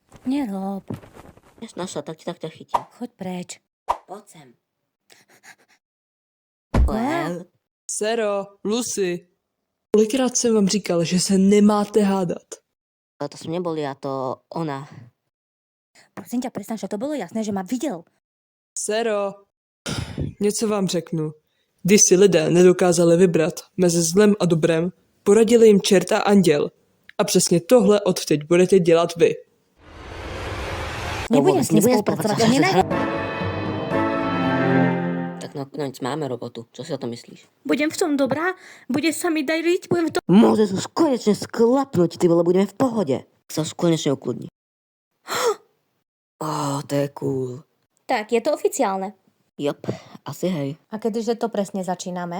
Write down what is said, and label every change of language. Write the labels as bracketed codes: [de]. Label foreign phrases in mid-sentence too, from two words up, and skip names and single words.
[sk] Nerob. Než našla, tak ťa chytím. Choď preč. Poď sem. Well. [cs] Sero, Lucy. Kolikrát jsem vám říkal, že se nemáte hádat? [sk] To som nebol ja, to ona. Prosím ťa, prestaň, že to bylo jasné, že ma viděl. [cs] Sero, něco vám řeknu. Když si lidé nedokázali vybrat mezi zlem a dobrem, poradili jim čert a anděl. A přesně tohle odteď budete dělat vy. [sk] Nebudem s ním spolupracovat. Tak nakoniec máme robotu. Čo si o tom myslíš? Budem v tom dobrá? Bude sa mi dariť? Budem v tom... Môžeš už konečne sklapnúť, ty vole, budeme v pohode. Sa už konečne ukludni. To je cool. Tak, je to oficiálne. Jop, asi hej. A kedyže to presne začíname?